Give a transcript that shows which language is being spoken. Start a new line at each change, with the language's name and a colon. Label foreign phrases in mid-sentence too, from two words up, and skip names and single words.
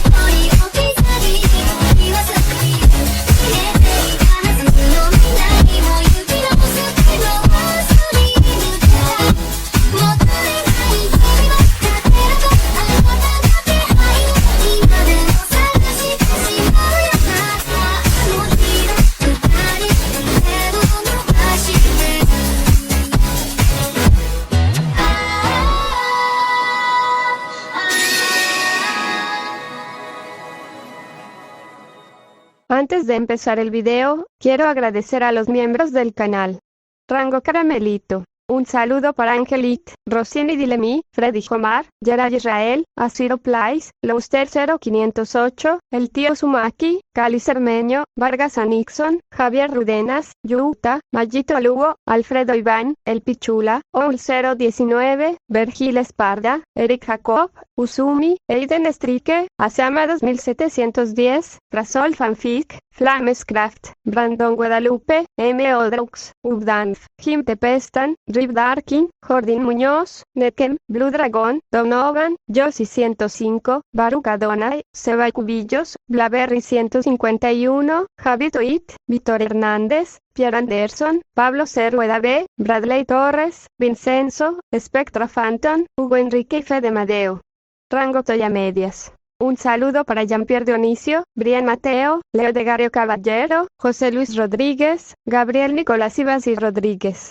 Japanese: 人置き去り言わずに消えていたはずの未来も行き直すけど忘れぬからもったいない日々は勝てるとあなたの気配今でも探してしまうよまたあの日の二人手を伸ばして
Spanish: Antes de empezar el video, quiero agradecer a los miembros del canal. Rango Caramelito. Un saludo para Angelique, Rossini Dilemi, Freddy Omar, Gerard Israel, Asiro Place, Louster 0508, El Tío Sumaki, Cali Cermeño, Vargas Anixon, Javier Rudenas, Yuta, Mayito Lugo, Alfredo Iván, El Pichula, Oul 019, Vergil Esparda, Eric Jacob, Usumi, Aiden Estrique, Asama 2710, Rasol Fanfic, Flamescraft, Brandon Guadalupe, M. Odrux, Ubdanf, Jim Tepestan, Rip Darkin, Jordin Muñoz, Nekem, Blue Dragon, Donovan, Josie 105, Baruch Adonai, Seba Cubillos, Blaberry 151, Javi Toit, Víctor Hernández, Pierre Anderson, Pablo C. Rueda B, Bradley Torres, Vincenzo, Spectra Phantom, Hugo Enrique y Fede Madeo. Rango Toya Medias. Un saludo para Jean-Pierre Dionisio, Brian Mateo, Leo de Gario Caballero, José Luis Rodríguez, Gabriel Nicolás Ibasi Rodríguez.